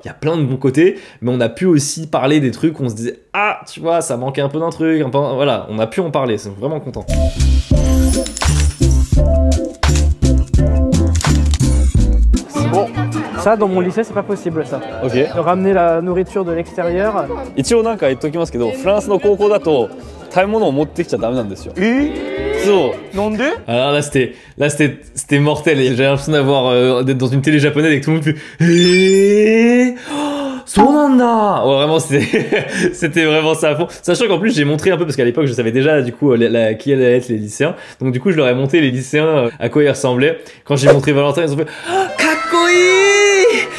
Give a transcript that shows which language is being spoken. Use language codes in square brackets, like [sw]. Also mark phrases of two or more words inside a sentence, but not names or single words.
[fr] Il y a plein de bons côtés, mais on a pu aussi parler des trucs où on se disait « Ah, tu vois, ça manquait un peu d'un truc. » Voilà, on a pu en parler, c'est vraiment content. Bon, ça dans mon lycée c'est pas possible ça. Ok. De ramener la nourriture de l'extérieur. [ja] 一応なんか言っときますけど、フランスの高校だと食べ物を持ってきちゃダメなんですよ。そう。 [fr] Non de? Alors là c'était mortel. J'ai l'impression d'être dans une télé japonaise avec tout le monde fait Sonanda. Ouais, vraiment c'était vraiment ça à fond. Sachant qu'en plus j'ai montré un peu parce qu'à l'époque je savais déjà du coup qui allaient être les lycéens. Donc du coup je leur ai montré les lycéens à quoi ils ressemblaient. Quand j'ai montré Valentin ils ont fait Kakoi.